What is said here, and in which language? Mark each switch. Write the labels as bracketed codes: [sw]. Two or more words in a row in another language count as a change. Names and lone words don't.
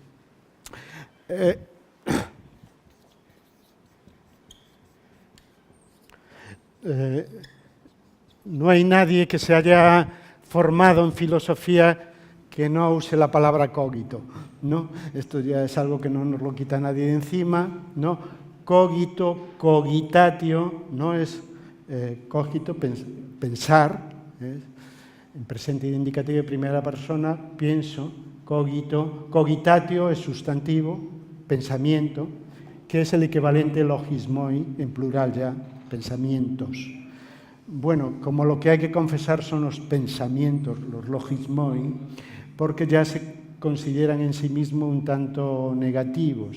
[es] no hay nadie que se haya formado en filosofía que no use la palabra cogito, ¿no? Esto ya es algo que no nos lo quita nadie de encima, ¿no? [la] Cogito, cogitatio, [es] no es cogito, pensar, en presente indicativo de primera persona, pienso, [la] cogito, cogitatio [es] es sustantivo, pensamiento, que es el equivalente logismoi, en plural ya, pensamientos. Bueno, como lo que hay que confesar son los pensamientos, los logismoi, porque ya se consideran en sí mismos un tanto negativos.